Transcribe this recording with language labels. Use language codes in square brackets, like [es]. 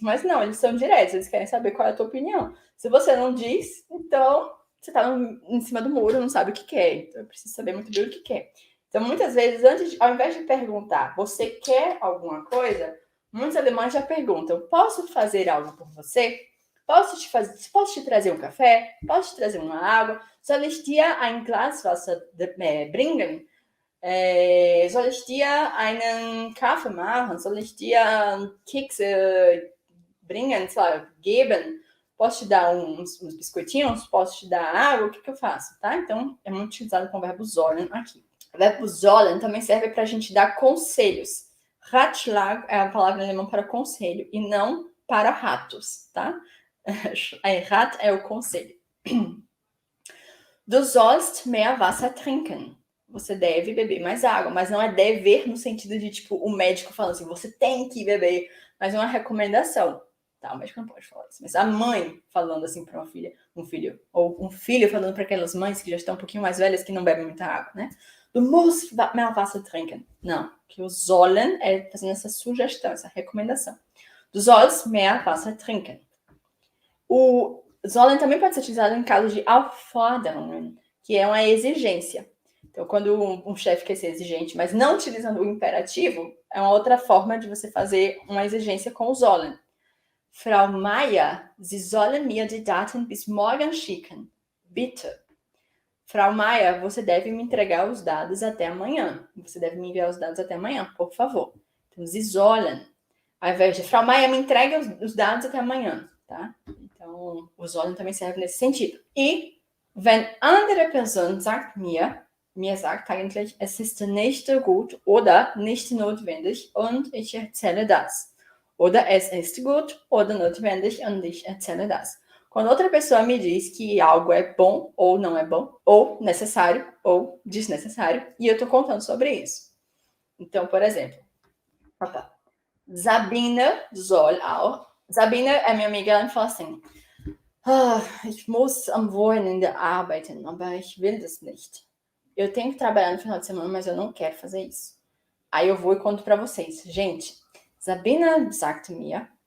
[pt] Mas não, eles são diretos. Eles querem saber qual é a tua opinião. Se você não diz, então você tá em cima do muro, não sabe o que quer. Então, eu preciso saber muito bem o que quer. Então, muitas vezes, ao invés de perguntar, você quer alguma coisa? Muitos alemães já perguntam, posso fazer algo por você? Posso te trazer um café? Posso te trazer uma água? [de] Soll ich dir ein Glas Wasser bringen? Soll ich dir einen Kaffee machen? Soll ich dir Kekse bringen, geben? [pt] Posso te dar uns biscoitinhos? Posso te dar água? O que eu faço, tá? Então, é muito utilizado com o verbo sollen aqui. O verbo sollen também serve para a gente dar conselhos. Ratschlag é a palavra alemã para conselho e não para ratos, tá? Rat é o conselho. [de] Du sollst mehr Wasser trinken. [pt] Você deve beber mais água, mas não é dever no sentido de, tipo, o médico falando assim, você tem que beber, mas é uma recomendação. Tá, o médico não pode falar isso, mas a mãe falando assim para uma filha, um filho, ou um filho falando para aquelas mães que já estão um pouquinho mais velhas que não bebem muita água, né? [de] Du musst mehr Wasser trinken. [pt] Não, que o sollen é fazendo essa sugestão, essa recomendação. [de] Du sollst mehr Wasser trinken. [pt] O sollen também pode ser utilizado em caso de Aufforderungen, que é uma exigência. Então, quando um chefe quer ser exigente, mas não utilizando o imperativo, é uma outra forma de você fazer uma exigência com o sollen. [de] Frau Meier, Sie sollen mir die Daten bis morgen schicken. Bitte. [pt] Frau Meier, você deve me entregar os dados até amanhã. Você deve me enviar os dados até amanhã, por favor. Então, [de] Sie sollen. [pt] Ao invés de Frau Meier, me entregue os dados até amanhã, tá? Então, o sollen também serve nesse sentido. [de] E, wenn andere Person sagt mir sagt eigentlich, es ist nicht gut oder nicht notwendig und ich erzähle das. Oder es ist gut oder notwendig und ich erzähle das. [pt] Quando outra pessoa me diz que algo é bom ou não é bom, ou necessário ou desnecessário, e eu tô contando sobre isso. Então, por exemplo, [de] Sabine soll auch. [pt] Sabine é minha amiga, ela me fala assim, [de] ich muss am Wochenende arbeiten, aber ich will das nicht. [pt] Eu tenho que trabalhar no final de semana, mas eu não quero fazer isso. Aí eu vou e conto para vocês. Gente, [de] Sabine sagt mir,